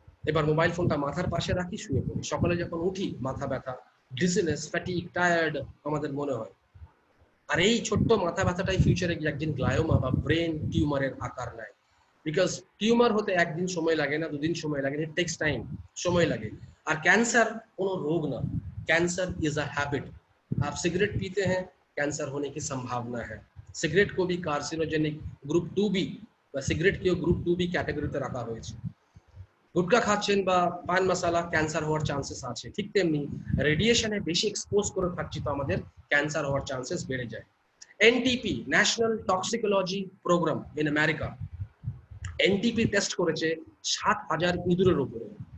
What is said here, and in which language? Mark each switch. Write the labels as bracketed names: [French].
[Bangla] এবার মোবাইল ফোনটা মাথার পাশে রাখি, শুয়ে পড়ি, সকালে যখন উঠি মাথা ব্যথা, ডিজিনেস, ফ্যাটিগ, টায়ার্ড আমাদের মনে হয়। আর এই ছোট্ট মাথা ব্যথাটাই ফিউচারে গিয়ে একদিন গ্লায়োমা বা ব্রেন টিউমারের আকার নেয়। বিকজ টিউমার হতে একদিন সময় লাগে না, 2 दिन সময় লাগে, [English] it takes time, [Bangla] সময় লাগে। আর ক্যান্সার কোনো রোগ না, [Hindi] कैंसर इज अ हैबिट। आप सिगरेट पीते हैं, कैंसर होने की संभावना है। सिगरेट को भी कार्सिनोजेनिक ग्रुप 2B [Bangla] বা সিগারেট কেও গ্রুপ 2B ক্যাটাগরিতে রাখা হয়েছে। গুটকা খাচ্ছেন বা পান মশলা, ক্যান্সার হওয়ার চান্সেস আছে। ঠিক তেমনি রেডিয়েশনে বেশি এক্সপোজ করে থাকছি তো আমাদের ক্যান্সার হওয়ার চান্সেস বেড়ে যায়। NTP, national toxicology programme in America, NTP test করেছে 7000 ইঁদুরের উপরে।